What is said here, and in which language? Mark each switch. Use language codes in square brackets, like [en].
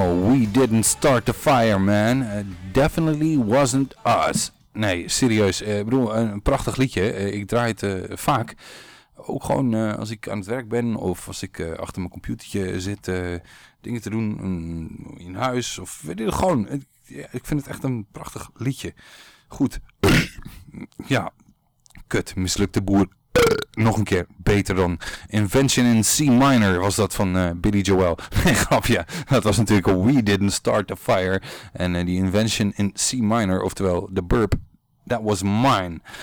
[en] we didn't start the fire, man. Definitely wasn't us. [nl] Nee, serieus. Ik bedoel, een prachtig liedje. Ik draai het vaak. Ook gewoon als ik aan het werk ben of als ik achter mijn computertje zit dingen te doen in huis. Of weet je, gewoon. Ik vind het echt een prachtig liedje. Goed. Ja, kut. Mislukte boer. Nog een keer beter dan Invention in C Minor was dat van Billy Joel. Grapje, dat was natuurlijk We Didn't Start the Fire. En die Invention in C Minor, oftewel The Burp, [en] that was mine.